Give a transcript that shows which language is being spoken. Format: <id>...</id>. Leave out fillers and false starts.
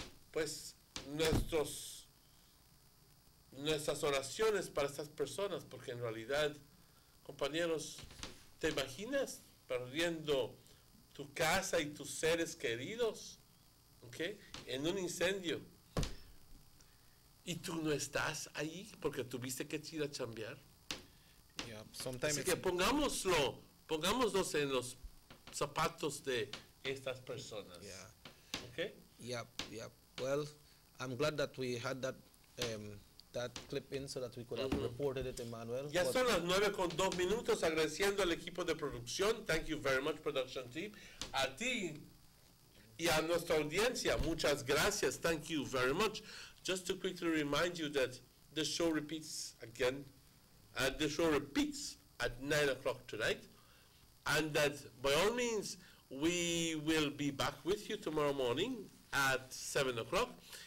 <es>pues nuestras oraciones para estas personas, porque en realidad, compañeros, ¿te imaginas perdiendo tu casa y tus seres queridos, ¿okay?, en un incendio, y tú no estás ahí porque tuviste que ir a chambear?</es> <en>Yeah,</en> <es>así que pongámonos en los zapatos de estas personas.</es> <en>Yeah. Okay? Yeah. Well, I'm glad that we had that clip in so that we could have reported it, Emmanuel.</en> <es>Ya son las 9:02, agradeciendo al equipo de producción.</es> <en>Thank you very much, production team.</en> <es>A ti y a nuestra audiencia, muchas gracias.</es> <en>Thank you very much. Just to quickly remind you that the show repeats again. The show repeats at 9 o'clock tonight, and that by all means we will be back with you tomorrow morning at 7 o'clock.</en>